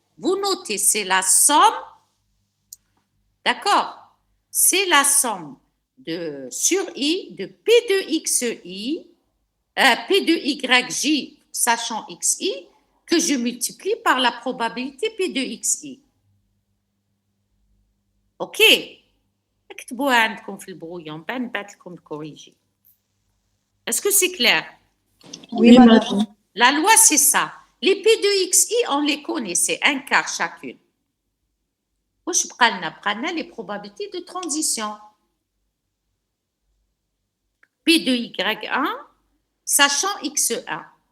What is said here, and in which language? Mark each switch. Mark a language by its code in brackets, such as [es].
[fr] Vous notez, c'est la somme, d'accord? C'est la somme de, sur I de P de XI, P de YJ, sachant XI, que je multiplie par la probabilité P de XI. OK? [ar] اكتبوها عندكم في البرويون بعد نبعث لكم الكوريجي. [fr] Est-ce que c'est clair? Oui, madame. La loi, c'est ça. Les P de XI, on les connaît, c'est 1 quart chacune. [ar] واش بقى لنا [fr] les probabilités de transition. P de Y1, sachant X1.